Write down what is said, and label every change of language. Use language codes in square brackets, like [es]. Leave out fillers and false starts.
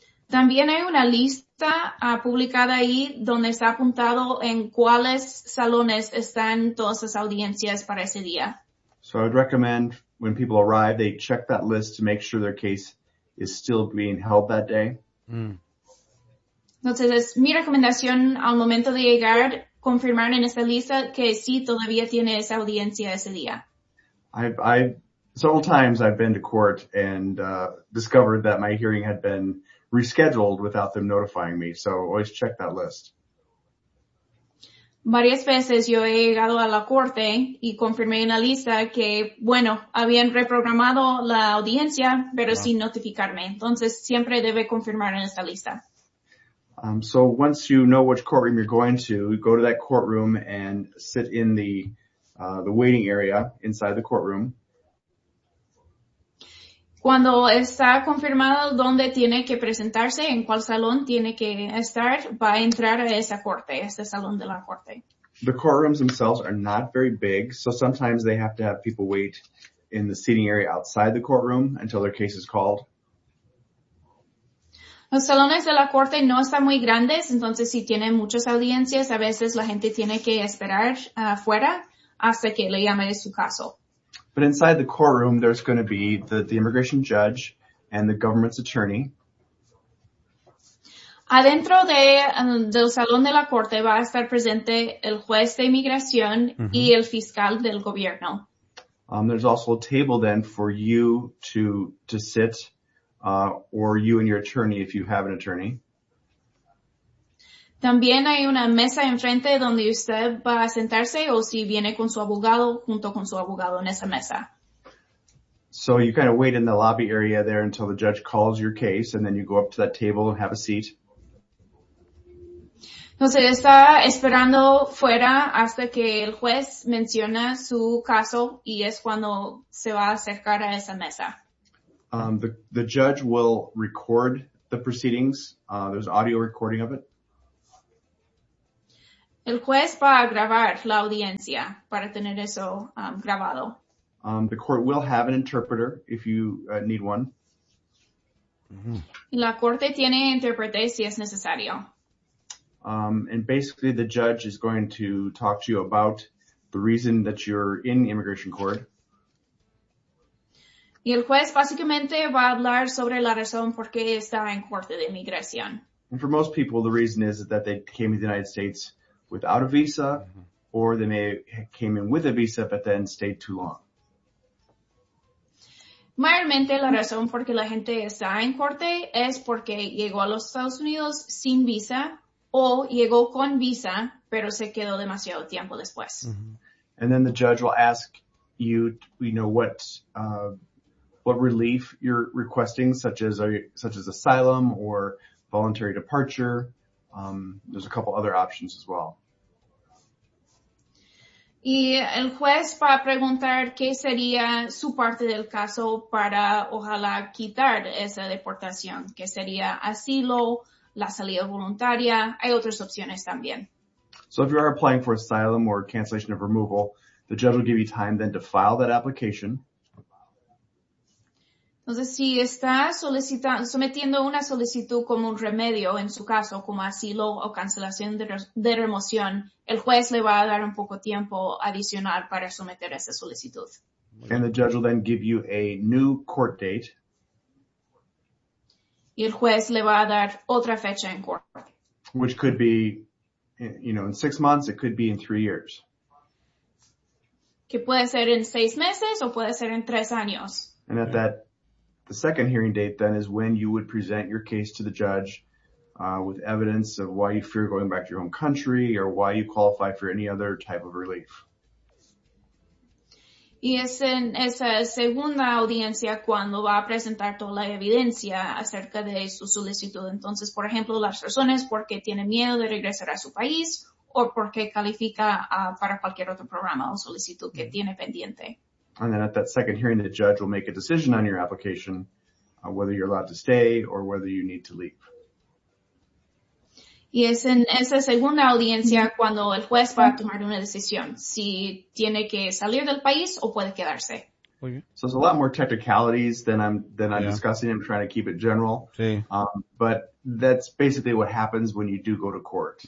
[es] También hay una lista publicada ahí donde está apuntado en cuáles salones están todas las audiencias para ese día. [en] So I would recommend when people arrive, they check that list to make sure their case is still being held that day. [es] Entonces, es mi recomendación al momento de llegar, confirmar en esa lista que sí todavía tiene esa audiencia ese día. [en] Several times I've been to court and discovered that my hearing had been rescheduled without them notifying me. So always check that list. [es] Varias veces yo he llegado a la corte y confirmé en la lista que, bueno, habían reprogramado la audiencia, pero sin notificarme. Entonces, siempre debe confirmar en esta lista. [en] So once you know which courtroom you're going to, go to that courtroom and sit in the waiting area inside the courtroom. [es] Cuando está confirmado dónde tiene que presentarse, en cuál salón tiene que estar, va a entrar a esa corte, a ese salón de la corte. [en] The courtrooms themselves are not very big, so sometimes they have to have people wait in the seating area outside the courtroom until their case is called. [es] Los salones de la corte no están muy grandes, entonces si tienen muchas audiencias, a veces la gente tiene que esperar afuera hasta que le llame su caso. [en] But inside the courtroom, there's going to be the immigration judge and the government's attorney. [es] Adentro del salón de la corte va a estar presente el juez de inmigración y el fiscal del gobierno. [en] There's also a table then for you to sit, or you and your attorney if you have an attorney. [es] También hay una mesa enfrente donde usted va a sentarse o si viene con su abogado, junto con su abogado en esa mesa. [en] So you kind of wait in the lobby area there until the judge calls your case and then you go up to that table and have a seat. [es] Entonces está esperando fuera hasta que el juez menciona su caso y es cuando se va a acercar a esa mesa. [en] The judge will record the proceedings. There's audio recording of it. [es] El juez va a grabar la audiencia para tener eso grabado. [en] The court will have an interpreter if you need one. [es] La corte tiene intérprete si es necesario. [en] And basically the judge is going to talk to you about the reason that you're in immigration court. [es] Y el juez básicamente va a hablar sobre la razón por qué está en corte de inmigración. [en] And for most people, the reason is that they came to the United States without a visa, or they may have came in with a visa, but then stayed too long. [es] Mayormente, la razón por qué la gente está en corte es porque llegó a los Estados Unidos sin visa, o llegó con visa, pero se quedó demasiado tiempo después. [en] And then the judge will ask you, you know, what relief you're requesting, such as asylum or voluntary departure. There's a couple other options as well. [es] Y el juez va a preguntar qué sería su parte del caso para ojalá quitar esa deportación, que sería asilo, la salida voluntaria, hay otras opciones también. [en] So if you are applying for asylum or cancellation of removal, the judge will give you time then to file that application. [es] Entonces, si está sometiendo una solicitud como un remedio en su caso, como asilo o cancelación de remoción, el juez le va a dar un poco tiempo adicional para someter esa solicitud. [en] And the judge will then give you a new court date. [es] Y el juez le va a dar otra fecha en corte. [en] Which could be, you know, in 6 months, it could be in 3 years. [es] Que puede ser en 6 meses o puede ser en 3 años. [en] And at that, the second hearing date then is when you would present your case to the judge with evidence of why you fear going back to your home country or why you qualify for any other type of relief. [es] Y es en esa segunda audiencia cuando va a presentar toda la evidencia acerca de su solicitud. Entonces, por ejemplo, las razones por qué tiene miedo de regresar a su país o por qué califica para cualquier otro programa o solicitud que tiene pendiente. [en] And then at that second hearing, the judge will make a decision on your application, whether you're allowed to stay or whether you need to leave. [es] Y es en esa segunda audiencia cuando el juez va a tomar una decisión, si tiene que salir del país o puede quedarse. [en] So there's a lot more technicalities than I'm discussing. I'm trying to keep it general. [es] Sí. [en] But that's basically what happens when you do go to court.